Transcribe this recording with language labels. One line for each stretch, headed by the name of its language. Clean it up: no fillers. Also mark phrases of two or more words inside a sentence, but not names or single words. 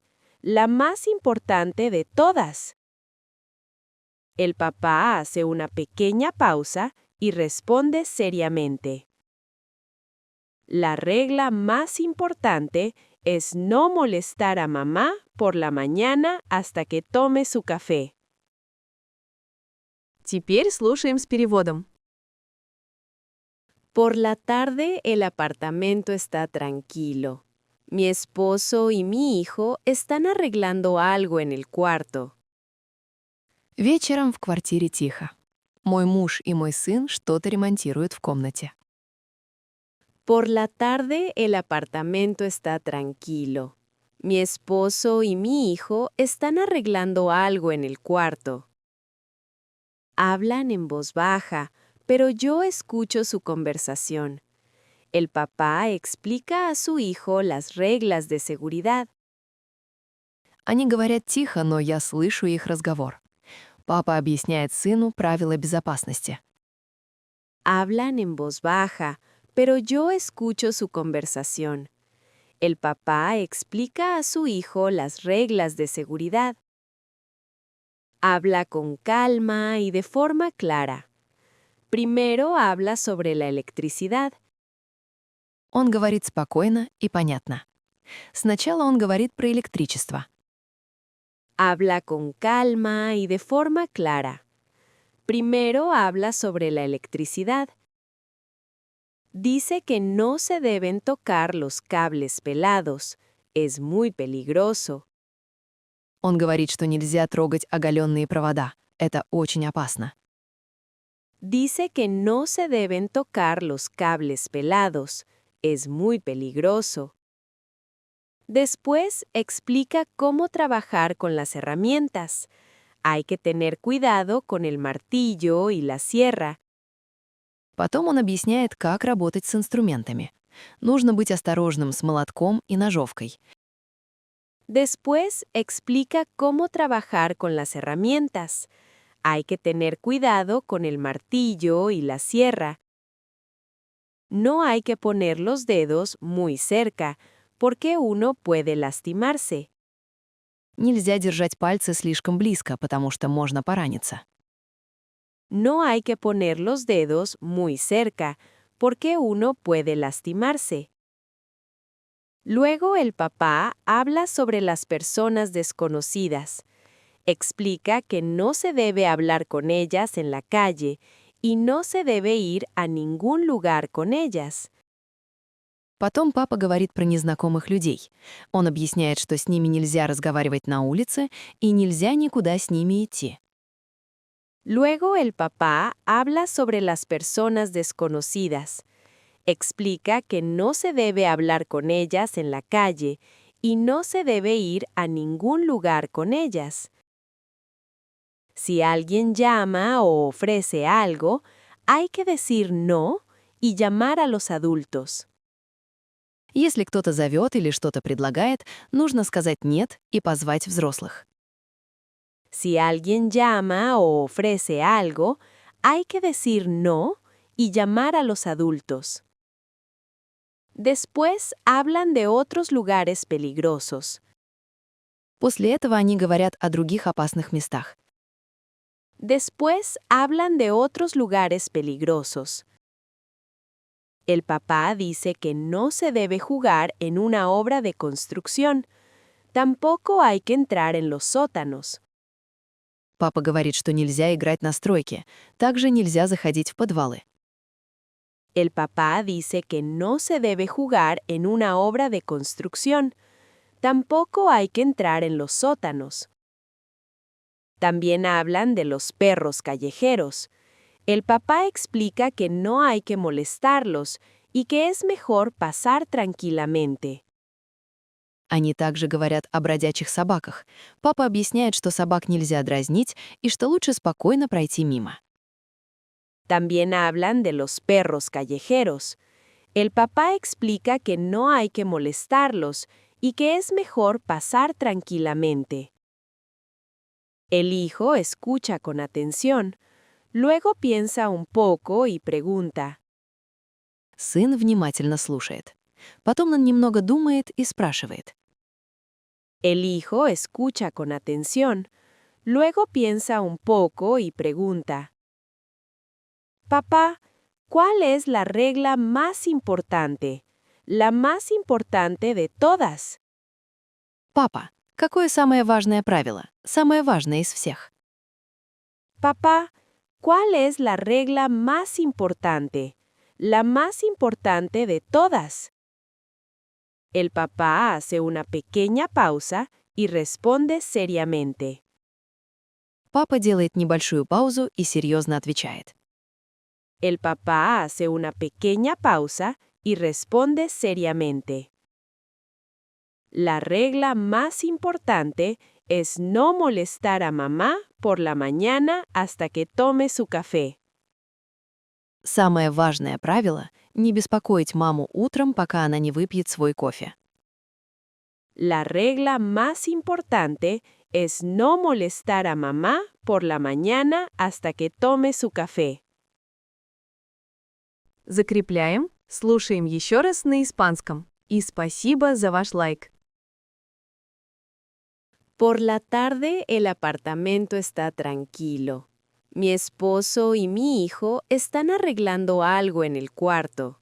Spanish: La más importante de todas». El papá hace una pequeña pausa y responde seriamente: «La regla más importante es no molestar a mamá por la mañana hasta que tome su café».
Russian: Теперь слушаем с переводом.
Spanish: Por la tarde el apartamento está tranquilo. Mi esposo y mi hijo están arreglando algo en el cuarto.
Russian: Вечером в квартире тихо. Мой муж и мой сын что-то ремонтируют в комнате.
Spanish: Por la tarde el apartamento está tranquilo. Mi esposo y mi hijo están arreglando algo en el cuarto. Hablan en voz baja, pero yo escucho su conversación. El papá explica a su hijo las reglas de seguridad.
Russian: Они говорят тихо, но я слышу их разговор. Папа объясняет сыну правила безопасности.
Spanish: Hablan en voz baja, pero yo escucho su conversación. El papá explica a su hijo las reglas de seguridad. Habla con calma y de forma clara. Primero habla sobre la electricidad.
Russian: Он говорит спокойно и понятно. Сначала он говорит про электричество.
Spanish: Habla con calma y de forma clara. Primero habla sobre la electricidad. Dice que no se deben tocar los cables pelados. Es muy peligroso.
Russian: Он говорит, что нельзя трогать оголенные провода. Это очень опасно.
Spanish: Dice que no se deben tocar los cables pelados. Es muy peligroso. Después explica cómo trabajar con las herramientas. Hay que tener cuidado con el martillo y la sierra.
Russian: Потом он объясняет, как работать с инструментами. Нужно быть осторожным с молотком и ножовкой.
Spanish: Después explica cómo trabajar con las herramientas. Hay que tener cuidado con el martillo y la sierra. No hay que poner los dedos muy cerca, porque uno puede lastimarse.
Russian: Нельзя держать пальцы слишком близко, потому что можно пораниться.
Spanish: No hay que poner los dedos muy cerca, porque uno puede lastimarse. Luego el papá habla sobre las personas desconocidas. Explica que no se debe hablar con ellas en la calle y no se debe ir a ningún lugar con ellas.
Russian: Потом папа говорит про незнакомых людей. Он объясняет, что с ними нельзя разговаривать на улице и нельзя никуда с ними идти.
Spanish: Luego el papá habla sobre las personas desconocidas. Explica que no se debe hablar con ellas en la calle y no se debe ir a ningún lugar con ellas. Si alguien llama o ofrece algo, hay que decir no y llamar a los adultos.
Russian: Если кто-то зовет или что-то предлагает, нужно сказать «нет» и позвать взрослых.
Spanish: Si alguien llama o ofrece algo, hay que decir no y llamar a los adultos. Después hablan de otros lugares peligrosos.
Russian: После этого они говорят о других опасных местах.
Spanish: Después hablan de otros lugares peligrosos. El papá dice que no se debe jugar en una obra de construcción. Tampoco hay que entrar en los sótanos.
Russian: Папа говорит, что нельзя играть на стройке. Также нельзя заходить в подвалы.
Spanish: El papá dice que no se debe jugar en una obra de construcción. Tampoco hay que entrar en los sótanos. También hablan de los perros callejeros. El papá explica que no hay que molestarlos y que es mejor pasar tranquilamente.
Russian: Они также говорят о бродячих собаках. Папа объясняет, что собак нельзя дразнить и что лучше спокойно пройти мимо.
Spanish: También hablan de los perros callejeros. El papá explica que no hay que molestarlos y que es mejor pasar tranquilamente. El hijo escucha con atención. Luego piensa un poco y pregunta.
Russian: Сын внимательно слушает. Потом он немного думает и спрашивает.
Spanish: El hijo escucha con atención. Luego piensa un poco y pregunta. Papá, ¿cuál es la regla más importante? La más importante de todas.
Russian: «Папа, какое самое важное правило? Самое важное из всех?»
Spanish: Papá, ¿cuál es la regla más importante? La más importante de todas. El papá hace una pequeña pausa y responde seriamente.
Russian: Папа делает небольшую паузу и серьезно отвечает.
Spanish: El papá hace una pequeña pausa y responde seriamente. La regla más importante es no molestar a mamá por la mañana hasta que tome su café.
Russian: Самое важное правило — не беспокоить маму утром, пока она не выпьет свой кофе.
Spanish: La regla más importante es no molestar a mamá por la mañana hasta que tome su café.
Russian: Закрепляем, слушаем еще раз на испанском. И спасибо за ваш лайк.
Spanish: Por la tarde el apartamento está tranquilo. Mi esposo y mi hijo están arreglando algo en el cuarto.